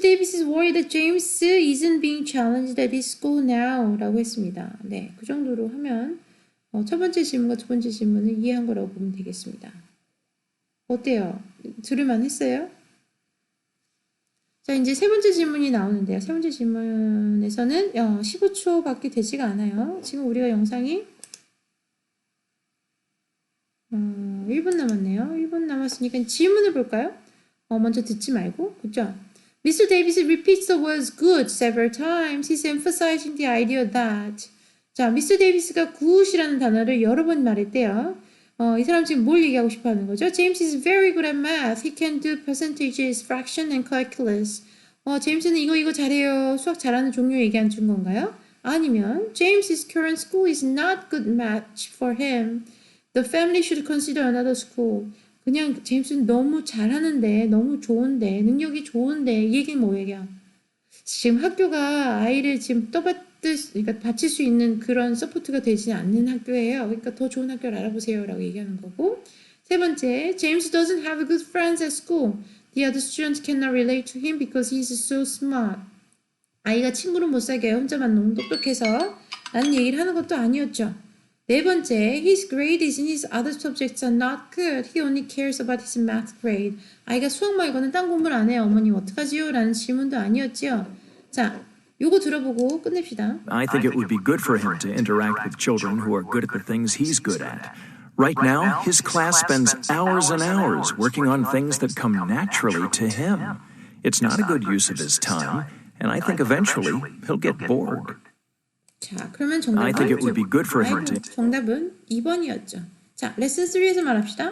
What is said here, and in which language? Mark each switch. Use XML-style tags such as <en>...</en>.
<en>Davis is worried that James isn't being challenged at his school now</en> <ko>라고 했습니다. 네, 그 정도로 하면 첫 번째 질문과 두 번째 질문을 이해한 거라고 보면 되겠습니다. 어때요? 들을만 했어요? 자, 이제 세 번째 질문이 나오는데요. 세 번째 질문에서는 15초밖에 되지가 않아요. 지금 우리가 영상이 1분 남았네요. 1분 남았으니까 질문을 볼까요? 먼저 듣지 말고, 그죠? Mr.</ko> <en>Davis repeats the words good several times. He's emphasizing the idea that.</en> <ko>자, Mr. Davis가 good이라는 단어를 여러 번 말했대요. 이 사람 지금 뭘 얘기하고 싶어 하는 거죠?</ko> <en>James is very good at math. He can do percentages, fraction, and calculus.</en> <ko>제임스는 이거 잘해요. 수학 잘하는 종류 얘기한 준 건가요? 아니면</ko> <en>James's current school is not good match for him. The family should consider another school.</en> <ko>그냥 제임스는 너무 잘하는데, 너무 좋은데, 능력이 좋은데 이 얘기는 뭐예요? 지금 학교가 아이를 지금 그러니까 바칠 수 있는 그런 서포트가 되지 않는 학교예요. 그러니까 더 좋은 학교를 알아보세요라고 얘기하는 거고. 세 번째,</ko> <en>James doesn't have good friends at school. The other students cannot relate to him because he's so smart.</en> <ko>아이가 친구를 못 사귀어요. 혼자만 너무 똑똑해서 라는 얘기를 하는 것도 아니었죠. 네 번째,</ko> <en>his grades in his other subjects are not good. He only cares about his math grade.</en> <ko>아이가 수학 말고는 딴 공부를 안 해요. 어머님 어떡하지요? 라는 질문도 아니었지요. 자, 요거 들어보고 끝냅시다.</ko> <en>I think it would be good for him to interact with children who are good at the things he's good at. Right now, his class spends hours and hours working on things that come naturally to him. It's not a good use of his time, and I think eventually he'll get bored.</en> <ko>자, 그러면</ko> <en>I think it would be good for him to...</en> <ko>정답은 2번이었죠. 자, 레슨 3에서 말합시다.</ko>